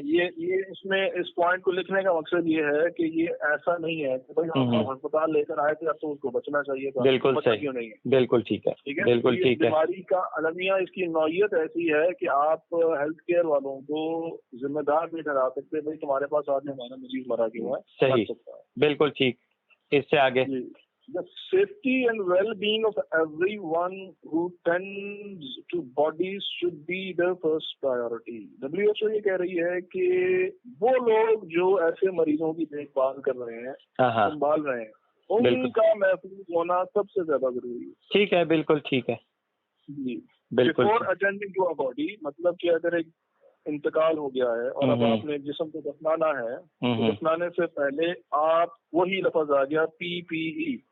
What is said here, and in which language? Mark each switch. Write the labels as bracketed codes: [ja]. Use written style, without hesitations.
[ur] یہ اس میں اس پوائنٹ کو لکھنے کا مقصد یہ ہے کہ یہ ایسا نہیں ہے کہ بھائی ہم ہسپتال لے کر آئے تھے اب تو اس کو بچنا چاہیے تھا. بالکل صحیح، نہیں ہے. بالکل ٹھیک ہے، بالکل ٹھیک ہے. بیماری کا المیہ اس کی نوعیت ایسی ہے کہ آپ ہیلتھ کیئر والوں کو ذمہ دار نہیں ٹھہرا سکتے بھائی تمہارے پاس آج ہمارا مریض مرا کیوں ہے. صحیح، بالکل ٹھیک. اس سے آگے [en] The safety and well-being of everyone who tends to bodies should be the first priority. [ur] WHO یہ کہہ رہی ہے کہ وہ لوگ جو ایسے مریضوں کی دیکھ بھال کر رہے ہیں، سنبھال رہے ہیں، ان کا محفوظ ہونا سب سے زیادہ ضروری ہے. ٹھیک ہے، بالکل ٹھیک ہے. جی بالکل. [en] Before attending to a body [ur] مطلب کہ اگر ایک انتقال ہو گیا ہے اور اب آپ نے جسم کو دفنانا ہے، دفنانے سے پہلے آپ وہی لفظ آ گیا PPE،